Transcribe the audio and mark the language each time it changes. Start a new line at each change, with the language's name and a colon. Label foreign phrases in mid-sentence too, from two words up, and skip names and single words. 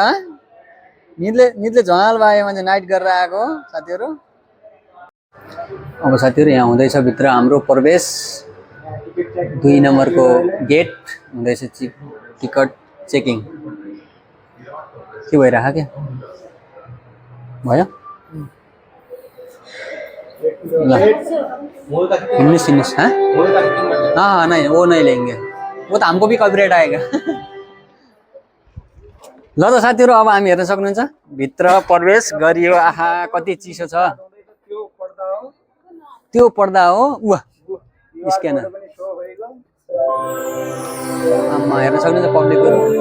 Nepali: निदले झमाल भयो मान्छे, नाइट गरेर आएको साथीहरु। अब साथीहरु यहाँ हुँदैछ भित्र हाम्रो प्रवेश। 2 नम्बरको गेट हुँदैछ
English: ticket checking.
Nepali: के भइरहेको क्या भयो?
Hindi: हिंदुस्तानी हाँ नहीं वो नहीं लेंगे, वो तो हमको भी कॉपीराइट आएगा।
Nepali: ल त साथीहरु अब हामी हेर्न सक्नुहुन्छ भित्र प्रवेश गरियो। आहा कति चिसो छ। त्यो पर्दा हो उवा स्क्यानर। आमा हेर्न सक्नुहुन्छ पब्लिकहरु।